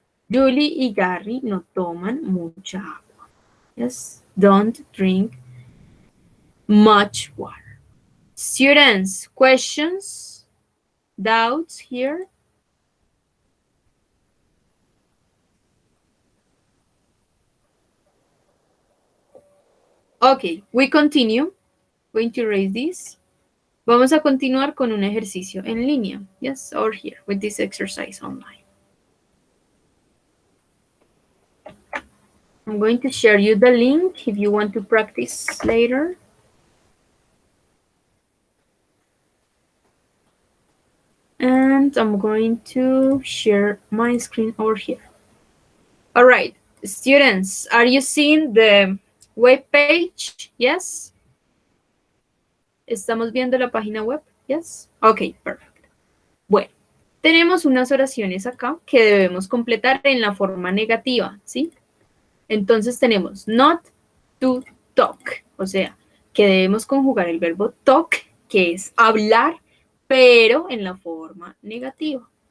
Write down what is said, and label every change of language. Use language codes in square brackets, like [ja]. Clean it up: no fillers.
[es] Julie y Gary no toman mucha agua. [en] Yes, don't drink much water. Students, questions, doubts here? Okay, we continue. Going to erase this. Vamos a continuar con un ejercicio en línea. Yes, or here, with this exercise online. I'm going to share you the link if you want to practice later. And I'm going to share my screen over here. All right, students, are you seeing the web page? Yes? [es] ¿Estamos viendo la página web? [en] Yes? Ok, perfect. [es] Bueno, tenemos unas oraciones acá que debemos completar en la forma negativa, ¿sí? Entonces tenemos not to talk, o sea, que debemos conjugar el verbo talk, que es hablar, pero en la forma negativa.